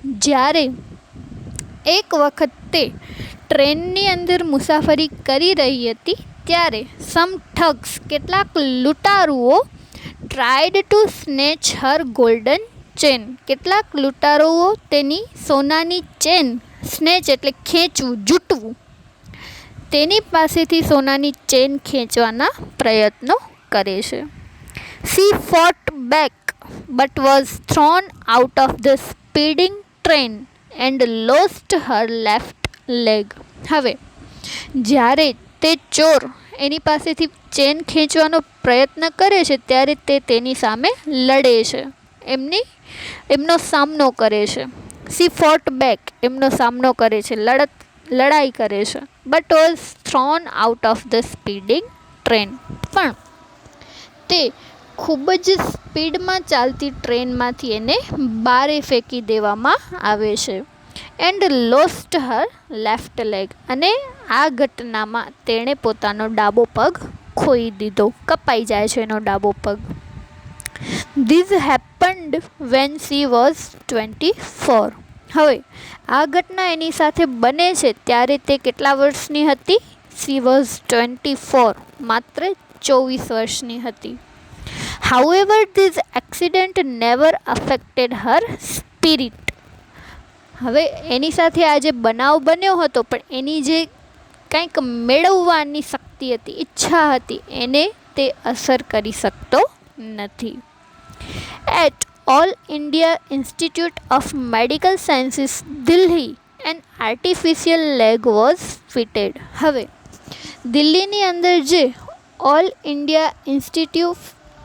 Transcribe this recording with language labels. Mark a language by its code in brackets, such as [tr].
[gu] જ્યારે એક વખત તે ટ્રેનની અંદર મુસાફરી કરી રહી હતી ત્યારે [en] some thugs [gu] કેટલાક લૂંટારુઓ [en] tried to snatch her golden chain [gu] કેટલાક લૂંટારુઓ તેની સોનાની ચેન, સ્નેચ એટલે ખેંચવું, જૂટવું, તેની પાસેથી સોનાની ચેન ખેંચવાના પ્રયત્નો કરે છે. [en] She fought back but was thrown out of the speeding train and lost her left leg. [gu] હવે જ્યારે તે ચોર એની પાસેથી ચેન ખેંચવાનો પ્રયત્ન કરે છે ત્યારે તે તેની સામે લડે છે, એમનો સામનો કરે છે. [en] She fought back [gu] એમનો સામનો કરે છે, લડાઈ કરે છે. [en] but was thrown out of the speeding train. [gu] પણ તે ખૂબ જ સ્પીડમાં ચાલતી ટ્રેનમાંથી એને બારે ફેંકી દેવામાં આવે છે. [en] and lost her left leg [gu] અને આ ઘટનામાં તેણે પોતાનો ડાબો પગ ખોઈ દીધો, કપાઈ જાય છે એનો ડાબો પગ. [en] This happened when she was 24. [gu] હવે આ ઘટના એની સાથે બને છે ત્યારે તે કેટલા વર્ષની હતી? [en] she was 24, [gu] માત્ર 24 વર્ષની હતી. [en] However, this accident never affected her spirit. [gu] હવે એની સાથે આ જે બનાવ બન્યો હતો પણ એની જે કંઈક મેળવવાની શક્તિ હતી, ઈચ્છા હતી, એને તે અસર કરી શકતો નથી. [en] At All India Institute of Medical Sciences, Delhi, an artificial leg was fitted. [gu] હવે દિલ્હીની અંદર જે ઓલ ઇન્ડિયા ઇન્સ્ટિટ્યૂટ